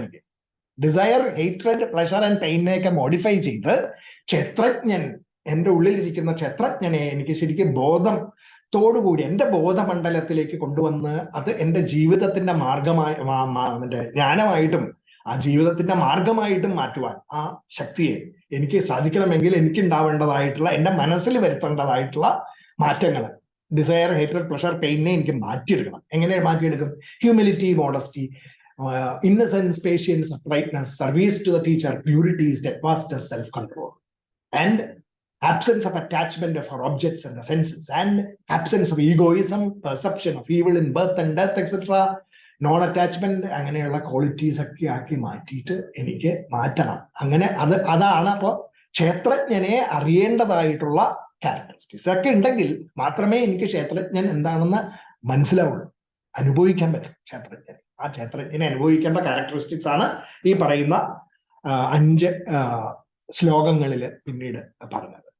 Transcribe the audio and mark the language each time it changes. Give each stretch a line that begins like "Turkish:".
Malayalam: എനിക്ക് desire, hatred, pleasure and പെയിനെയൊക്കെ modify ചെയ്ത് ക്ഷേത്രജ്ഞൻ, എൻ്റെ ഉള്ളിലിരിക്കുന്ന ക്ഷേത്രജ്ഞനെ എനിക്ക് ശരിക്കും ബോധത്തോടുകൂടി എൻ്റെ ബോധമണ്ഡലത്തിലേക്ക് കൊണ്ടുവന്ന് അത് എൻ്റെ ജീവിതത്തിന്റെ മാർഗമായി, ജ്ഞാനമായിട്ടും ആ ജീവിതത്തിന്റെ മാർഗമായിട്ടും മാറ്റുവാൻ ആ ശക്തിയെ എനിക്ക് സാധിക്കണമെങ്കിൽ എനിക്ക് ഉണ്ടാവേണ്ടതായിട്ടുള്ള, എൻ്റെ മനസ്സിൽ വരുത്തേണ്ടതായിട്ടുള്ള മാറ്റങ്ങൾ, ഡിസയർ, ഹേറ്റ്രഡ്, പ്ലഷർ, പെയിനെ എനിക്ക് മാറ്റിയെടുക്കണം. എങ്ങനെ മാറ്റിയെടുക്കും?
English: humility, modesty, innocence, patience, uprightness, service to the teacher, purity, steadfastness, self-control, and absence of attachment for objects and the senses, and absence of egoism, perception of evil in birth and death, etc.,
Malayalam: non attachment, അങ്ങനെയുള്ള qualities ഒക്കെ ആക്കി മാറ്റിയിട്ട് എനിക്ക് മാറ്റണം. അങ്ങനെ അതാണ് അപ്പോൾ ക്ഷേത്രജ്ഞനെ അറിയേണ്ടതായിട്ടുള്ള characteristics. ഇതൊക്കെ ഉണ്ടെങ്കിൽ മാത്രമേ എനിക്ക് ക്ഷേത്രജ്ഞൻ എന്താണെന്ന് മനസ്സിലാവുള്ളൂ, അനുഭവിക്കാൻ പറ്റും ക്ഷേത്രജ്ഞൻ. ആ ക്ഷേത്രജ്ഞനെ അനുഭവിക്കേണ്ട ക്യാരക്ടറിസ്റ്റിക്സ് ആണ് ഈ പറയുന്ന 5 ശ്ലോകങ്ങളിൽ പിന്നീട് പറഞ്ഞത്.